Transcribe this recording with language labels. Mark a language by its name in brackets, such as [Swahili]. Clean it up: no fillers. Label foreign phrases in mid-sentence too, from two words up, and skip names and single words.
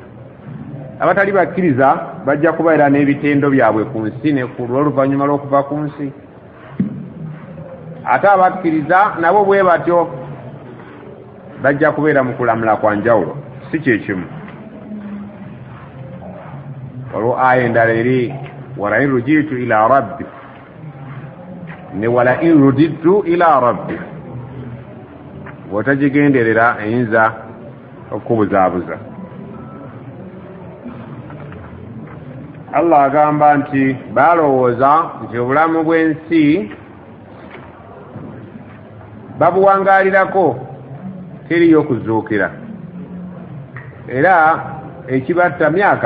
[Ganda] Abatali bakkiriza bajja kubeera n'ebitendo byabwe ku nsi ne ku lw'oluvannyuma lw'okuva ku nsi, ate abakkiriza nabo bwe batyo bajja kubeera mu kulamula kwa njawulo, si kyekimu. olwo aya endala eri [Arabic] ولئن رجعت إلى ربي ne ولئن رددت إلى ربي, [Ganda] bw'otagigenderera eyinza okukubuzaabuza. Allah agamba nti balowooza nti obulamu bw'ensi babuwangaalirako, teriyo kuzuukira, era ekibatta myaka.